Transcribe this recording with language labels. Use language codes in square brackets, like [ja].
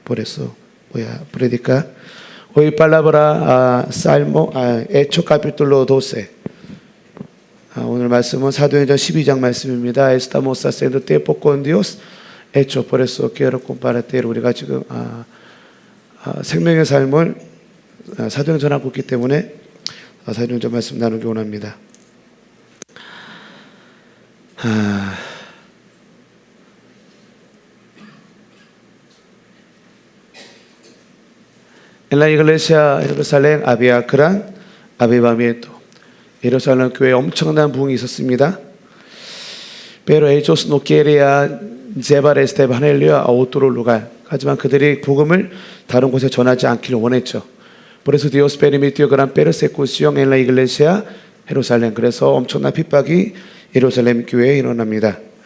[es] Por eso voy a predicar. Hoy palabra Salmo, Hecho capítulo 12. [ko] 오늘 말씀은 사도행전 12장 말씀입니다. [es] Estamos haciendo tiempo con Dios. Hecho, por eso quiero compartir. [ko] 우리가 지금 생명의 삶을 사도행전하고 있기 때문에 사도행전 말씀 나누기 원합니다. [es] En la iglesia Jerusalén había gran avivamiento. [ko] 예루살렘 교회에 엄청난 부흥이 있었습니다. [es] Pero ellos no querían llevar este evangelio a otro lugar. [ko] 하지만 그들이 복음을 다른 곳에 전하지 않기를 원했죠. [es] Por eso Dios permitió gran persecución en la iglesia Jerusalén. [ko] 그래서 엄청난 핍박이 예루살렘 교회에 일어납니다.